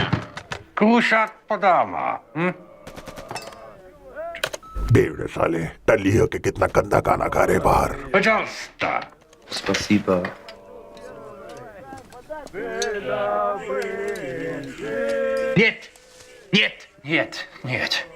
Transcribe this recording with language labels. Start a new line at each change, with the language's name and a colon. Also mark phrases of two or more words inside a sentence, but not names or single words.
Russian: Кушать подама.
Hindi: बेवड़े साले, टल्ली हो के कितना गंदा गाना गा रहे बाहर।
Russian: Пожалуйста. Спасибо. Нет, нет, нет, нет.